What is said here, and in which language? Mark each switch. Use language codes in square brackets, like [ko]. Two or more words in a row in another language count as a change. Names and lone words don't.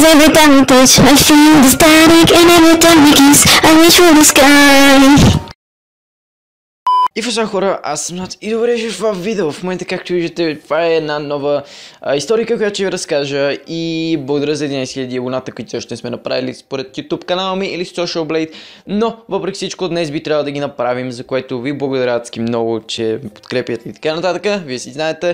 [en] every time we touch, I feel the static, and every time we kiss, I reach for the sky. [bg] И в хора, аз съм Над и добре в това видео. В момента, както виждате, това е една нова историка, която ще ви разкажа, и благодаря за 11 000 абоната, които още не сме направили според YouTube канала ми или Social Blade, но въпреки всичко днес би трябвало да ги направим, за което ви благодаря адски много, че ме подкрепяте и така нататък, вие си знаете.